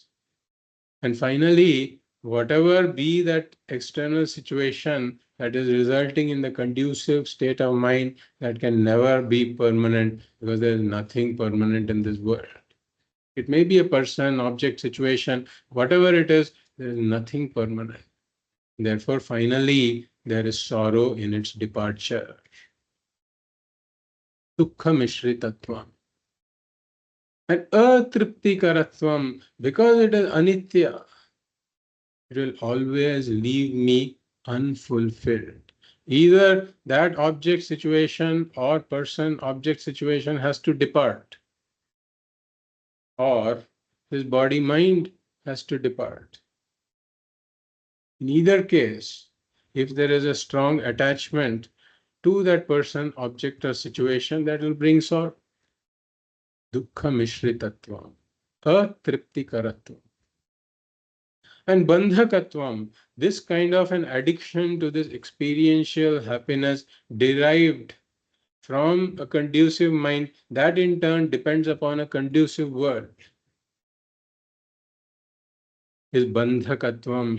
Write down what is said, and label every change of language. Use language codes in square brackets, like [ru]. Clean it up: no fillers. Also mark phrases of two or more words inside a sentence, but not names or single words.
[en] And finally, whatever be that external situation that is resulting in the conducive state of mind, that can never be permanent, because there is nothing permanent in this world. It may be a person, object, situation, whatever it is, there is nothing permanent. Therefore, finally, there is sorrow in its departure. [sa] Dukkha mishritatvam. [en] And atriptikaratvam, because it is anitya, it will always leave me unfulfilled. Either that object situation or person object situation has to depart, or his body mind has to depart. In either case, if there is a strong attachment to that person, object, or situation, that will bring sorrow. [sa] Dukkha mishritatvam, atriptikaratvam. [en] And bandhakatvam, this kind of an addiction to this experiential happiness derived from a conducive mind, that in turn depends upon a conducive world, is bandhakatvam.